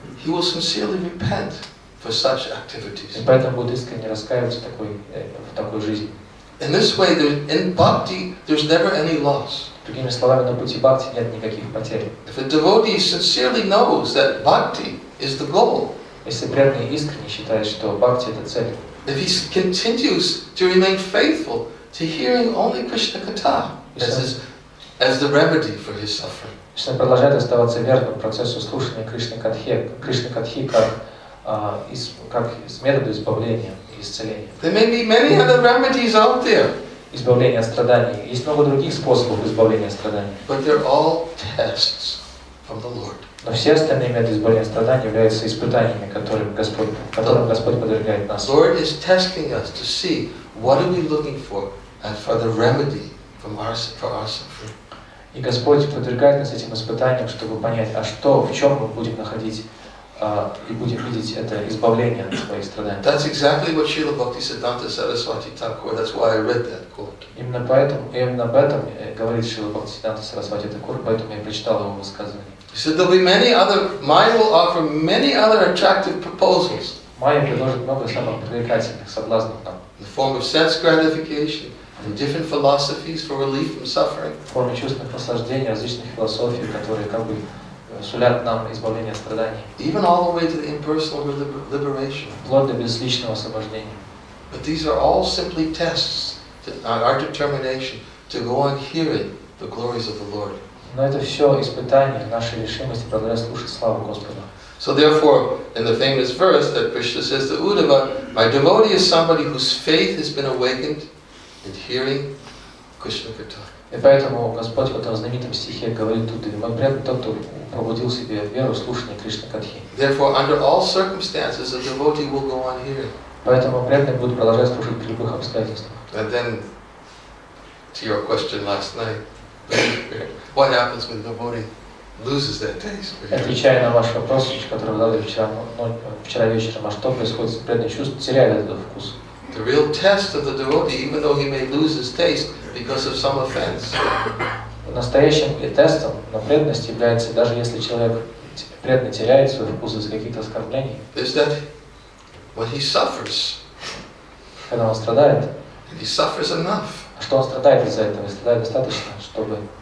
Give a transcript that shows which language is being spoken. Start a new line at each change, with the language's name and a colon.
English: He will sincerely repent for such activities.
Russian: И поэтому будет искренне раскаиваться в такой жизни.
English: In this way, in bhakti, there's never any loss.
Russian: Другими словами, на пути бхакти нет никаких потерь.
English: If a devotee sincerely knows that bhakti is the goal,
Russian: если преданный искренне считает, что бхакти это цель,
English: if he continues to remain faithful to hearing only Krishna Katha as the remedy for his suffering,
Russian: если он продолжает оставаться верным процессу слушания Кришны Катхи как методу избавления и исцеления.
English: There may be many other remedies out there.
Russian: Избавление от страданий. Есть много других способов избавления от страданий.
English: But they're all tests from the Lord.
Russian: Но все остальные методы избавления от страданий являются испытаниями, которым Господь подвергает нас.
English: Lord is testing us to see what are we looking for and for the remedy for our suffering.
Russian: И Господь подвергает нас этим испытаниям, чтобы понять, в чем мы будем находить и будем видеть это избавление от своих страданий.
English: That's exactly what Srila Bhaktisiddhanta Saraswati Thakur. That's why I read that quote.
Russian: Именно об этом говорит Шрила Бхактивиданта Сарасвати Тхакур, поэтому я прочитал его высказывание.
English: He said there'll be Maya will offer many other attractive proposals.
Russian: Майя предложит много самых привлекательных соблазнов нам.
English: In the form of sense gratification and different philosophies for relief from suffering.
Russian: В форме чувственных наслаждений, различных философий, которые сулят нам избавление от страданий.
English: Even all the way to the impersonal liberation.
Russian: Вплоть до безличного освобождения.
English: But these are all simply tests on our determination to go on hearing the glories of the Lord.
Russian: Но это все испытания нашей решимости продолжать слушать славу Господа.
English: So therefore, in the famous verse that Krishna says to Uddhava, my devotee is somebody whose faith has been awakened in hearing Krishna Katha.
Russian: И поэтому Господь в этом знаменитом стихе говорит тут, мой преданный тот, кто пробудил себе веру в слушание Кришны Катхи.
English: Therefore, under all circumstances, a devotee will go on hearing.
Russian: Поэтому преданный будет продолжать слушать при любых обстоятельствах.
English: And then, to your question last night, what happens when the devotee loses that taste?
Russian: Отвечая на ваш вопрос, который вы задали вчера вечером, что происходит с преданным чувством, теряет этот вкус?
English: The real test of the devotee, even though he may lose his taste because of some offense.
Russian: Настоящим тестом на преданность является, даже если человек преданно теряет свой вкус из-за каких-то оскорблений.
English: Is that when he suffers,
Russian: когда он страдает,
English: and he suffers enough,
Russian: что он страдает из-за этого, и страдает достаточно, чтобы